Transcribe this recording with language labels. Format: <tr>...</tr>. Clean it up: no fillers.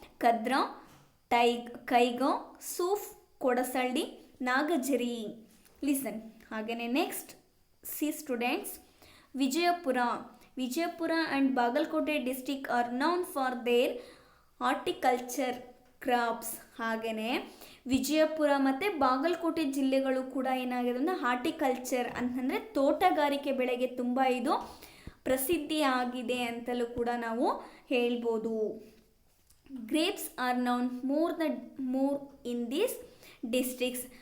<kn>ಕದ್ರ, Kaiga, ಸೂಫ್, Kodasalli, ನಾಗಜರಿ.</kn> <en>Listen.</en> <kn>ಹಾಗೆಯೇ</kn> <en>Next see students, Vijayapura Vijayapura and Bagalkote district are known for their horticulture crops.</en> <kn>ಹಾಗೆಯೇ ವಿಜಯಪುರ ಮತ್ತು ಬಾಗಲಕೋಟೆ ಜಿಲ್ಲೆಗಳು ಕೂಡ ಏನಾಗಿದೆ ಅಂದರೆ ಹಾರ್ಟಿಕಲ್ಚರ್ ಅಂತಂದರೆ ತೋಟಗಾರಿಕೆ ಬೆಳೆಗೆ ತುಂಬ ಇದು ಪ್ರಸಿದ್ಧಿಯಾಗಿದೆ ಅಂತಲೂ ಕೂಡ ನಾವು ಹೇಳ್ಬೋದು.</kn> <en>Grapes are known more in these districts.</en>